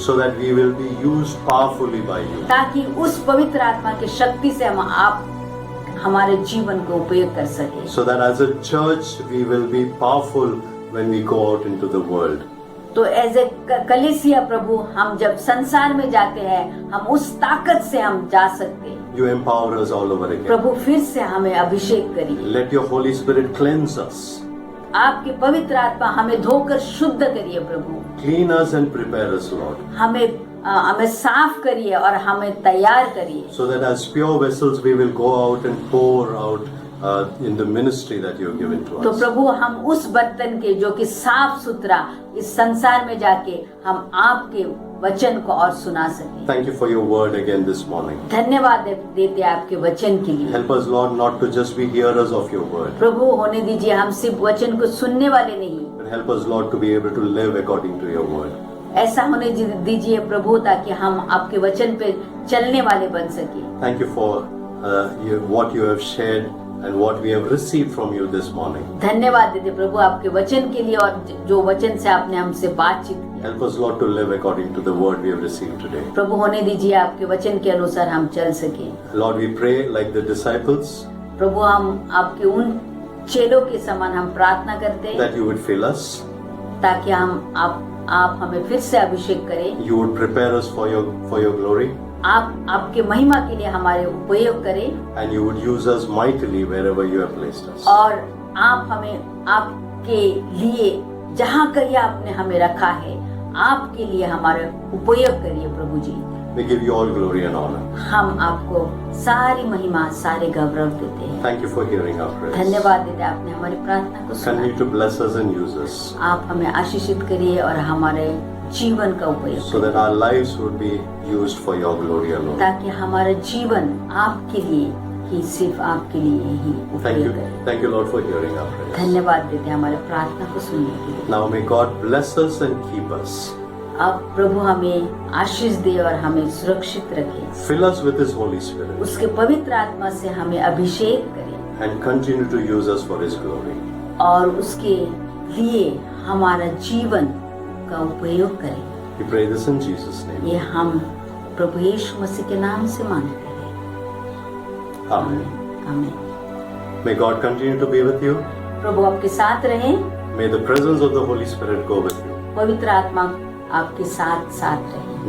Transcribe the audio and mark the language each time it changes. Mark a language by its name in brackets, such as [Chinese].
[English] so that we will be used powerfully by you. [Hindi] ताकि उस पवित्र आत्मा की शक्ति से हम आप हमारे जीवन को उपयोग कर सके, [English] So that as a church we will be powerful when we go out into the world. [Hindi] तो [English] as a [Hindi] कलीसिया प्रभु हम जब संसार में जाते हैं हम उस ताकत से हम जा सकते हैं। [English] You empower us all over again. [Hindi] प्रभु फिर से हमें अभिषेक करिए, [English] Let your Holy Spirit cleanse us, [Hindi] आपकी पवित्र आत्मा हमें धोकर शुद्ध करिए प्रभु, [English] clean us and prepare us, Lord, [Hindi] हमें साफ करिए और हमें तैयार करिए, [English] so that as pure vessels we will go out and pour out in the ministry that you have given to [Hindi] तो [English] us. [Hindi] प्रभु हम उस बर्तन के जो कि साफ सुथरा इस संसार में जाके हम आपके वचन को और सुना सके। [English] Thank you for your word again this morning. [Hindi] धन्यवाद देते हैं आपके वचन के लिए। [English] Help us, Lord, not to just be hearers of your word, [Hindi] प्रभु होने दीजिए हम सिर्फ वचन को सुनने वाले नहीं, [English] but help us, Lord, to be able to live according to your word. [Hindi] ऐसा होने दीजिए प्रभु ताकि हम आपके वचन पे चलने वाले बन सके। [English] Thank you for what you have shared and what we have received from you this morning. [Hindi] धन्यवाद देते प्रभु आपके वचन के लिए और जो वचन से आपने हमसे बातचीत की। [English] Help us, Lord, to live according to the word we have received today. [Hindi] प्रभु होने दीजिए आपके वचन के अनुसार हम चल सके। [English] Lord, we pray like the disciples [Hindi] प्रभु हम आपके उन चेलों के समान हम प्रार्थना करते हैं [English] that you would fill us, [Hindi] ताकि आप हमें फिर से अभिषेक करें, [English] you would prepare us for your glory, [Hindi] आप आपके महिमा के लिए हमारे उपयोग करें [English] and you would use us mightily wherever you have placed us. [Hindi] और आप हमें आपके लिए जहाँ कहीं आपने हमें रखा है आपके लिए हमारा उपयोग करिए प्रभु जी। [English] We give you all glory and honor. [Hindi] हम आपको सारी महिमा सारे गौरव देते हैं। [English] Thank you for hearing our prayers. [Hindi] धन्यवाद देते हैं आपने हमारी प्रार्थना को सुना। [English] Continue to bless us and use us [Hindi] आप हमें आशीषित करिए और हमारे जीवन का उपयोग [English] so that our lives would be used for your glory alone. [Hindi] ताकि हमारा जीवन आपके लिए ही सिर्फ आपके लिए ही उपयोग करे। [English] Thank you, Lord, for hearing our prayers. [Hindi] धन्यवाद देते हैं हमारे प्रार्थना को सुनने के लिए। [English] Now may God bless us and keep us. [Hindi] अब प्रभु हमें आशीष दे और हमें सुरक्षित रखे, [English] Fill us with His Holy Spirit [Hindi] उसके पवित्र आत्मा से हमें अभिषेक करे [English] and continue to use us for His glory. [Hindi] और उसके लिए हमारा जीवन का उपयोग करे। [English] We pray this in Jesus' name. [Hindi] ये हम प्रभु यीशु मसीह के नाम से मांगते हैं। [English] Amen. [Hindi] आमीन। [English] May God continue to be with you. [Hindi] प्रभु आपके साथ रहे, [English] May the presence of the Holy Spirit go with you. [Hindi] पवित्र आत्मा आपके साथ साथ रहे,